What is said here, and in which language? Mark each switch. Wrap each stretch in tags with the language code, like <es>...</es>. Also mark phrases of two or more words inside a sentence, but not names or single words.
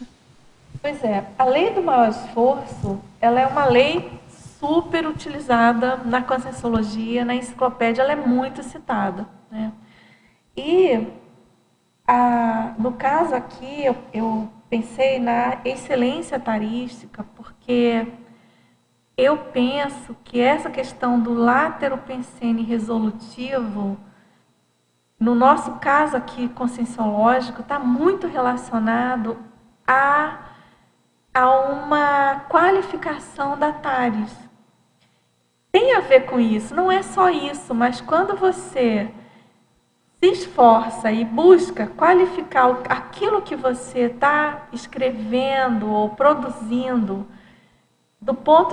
<pt>Pois é, a lei do maior esforço, ela é uma lei super utilizada na Conscienciologia, na enciclopédia, ela é muito citada, né? E, no caso aqui, eu pensei na excelência tarística, porque eu penso que essa questão do látero pensene resolutivo, no nosso caso aqui conscienciológico, está muito relacionado a uma qualificação da TARES. Tem a ver com isso, não é só isso, mas quando você se esforça e busca qualificar aquilo que você está escrevendo ou produzindo, do ponto</pt>